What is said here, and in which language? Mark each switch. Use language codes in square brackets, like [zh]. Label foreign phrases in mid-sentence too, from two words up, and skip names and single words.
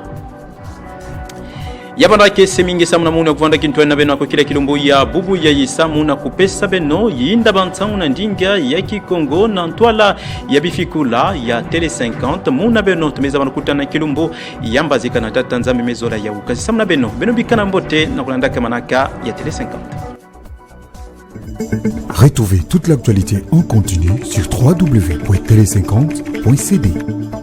[kg] Yabanda kese mingi samu na muna kuvanda kintu na beno akokila kilumbu ya bubu ya yisamu na kupesa beno yinda bantsangu na ndinga ya Kikongo na ntwala ya bifikula ya Tele 50 muna beno tumeza banukutana kilumbu yambazika na tata nzambe mezola ya ukazi samu na beno bikana mbote na kulandaka manaka ya Tele 50. [fr] Retrouvez toute l'actualité en continu sur www.tele50.cd.